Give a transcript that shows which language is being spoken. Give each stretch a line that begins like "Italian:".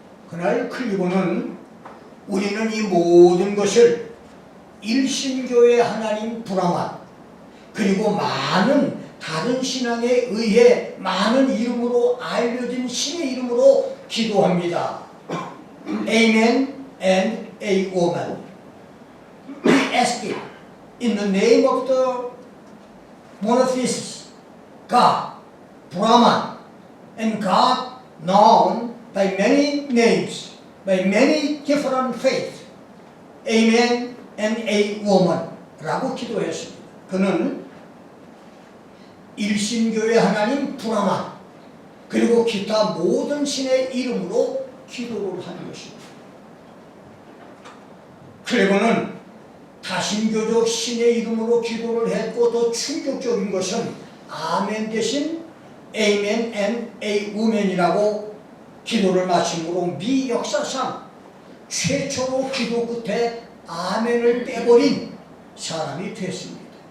Korean: 그날 클리버는 우리는 이 모든 것을 일신교의 하나님 브라만 그리고 많은 다른 신앙에 의해 많은 이름으로 알려진 신의 이름으로 기도합니다.
English: Amen and a woman. We ask it in the name of the monotheist God, Brahman, and God known by many names, by many different faiths. Amen and a woman
Korean: 라고 기도했습니다. 그는 일신교의 하나님 브라만 그리고 기타 모든 신의 이름으로 기도를 하는 것입니다. 클레버는 다신교적 신의 이름으로 기도를 했고, 더 충격적인 것은 아멘 대신
English: Amen and a woman
Korean: 이라고 기도를 마침으로 미 역사상 최초로 기도 끝에 아멘을 빼버린 사람이 됐습니다.